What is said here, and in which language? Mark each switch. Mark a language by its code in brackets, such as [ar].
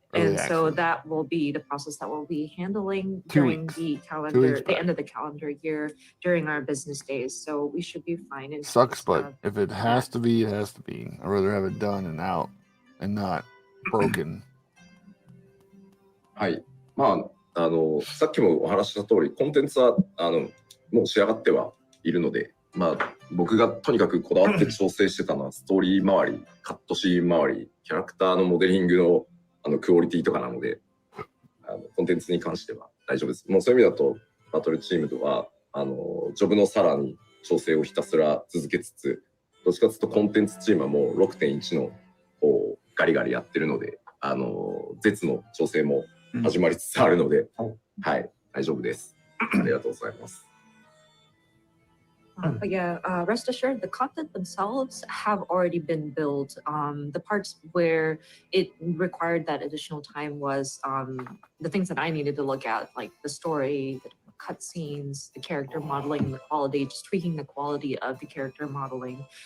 [en] And so that will be the process that we'll be handling during the calendar, the end of the calendar year, during our business days. So we should be fine. And sucks, but if it has to be, it has to be. I'd rather have it done and out and not broken. [ja] はい。まあ、さっきもお話しした通り、コンテンツはもう仕上がってはいるので、まあ、僕がとにかくこだわって調整してたのは、ストーリー周り、カットシーン周り、キャラクターのモデリングのクオリティとかなので、コンテンツに関しては大丈夫です。もうそういう意味だと、バトルチームとは、ジョブのさらに調整をひたすら続けつつ、どっちかというとコンテンツチームはもう 6.1 の方をガリガリやってるので、絶の調整も始まりつつあるので、はい、大丈夫です。ありがとうございます。 [en] But yeah, rest assured, the content themselves have already been built. The parts where it required that additional time was the things that I needed to look at, like the story, the cutscenes, the character modeling, the quality, just tweaking the quality of the character modeling.